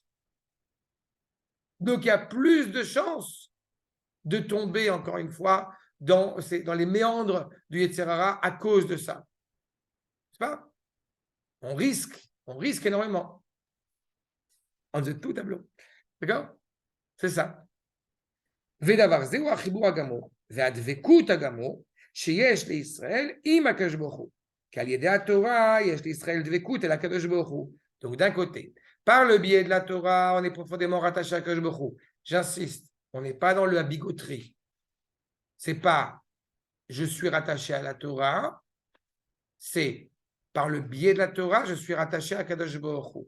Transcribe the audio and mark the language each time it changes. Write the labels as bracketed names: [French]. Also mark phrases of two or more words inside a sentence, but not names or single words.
[French] Donc il y a plus de chances de tomber, encore une fois, dans les méandres du [Hebrew] יצר הרע [French] à cause de ça. C'est pas? On risque énormément. En tout tableau. D'accord? C'est ça. [Hebrew] ודבר זה חיבור הגמור, והדבקות הגמור, שיש לישראל עם הקדוש ברוך הוא. שעל ידי התורה, יש לישראל דבקות אל הקדוש ברוך הוא. [French] Donc d'un côté, par le biais de la Torah, on est profondément rattaché à [Hebrew] הקדוש ברוך הוא. [French] J'insiste, on n'est pas dans la bigoterie. C'est pas je suis rattaché à la Torah, c'est par le biais de la Torah, je suis rattaché à [Hebrew] קדוש ברוך הוא.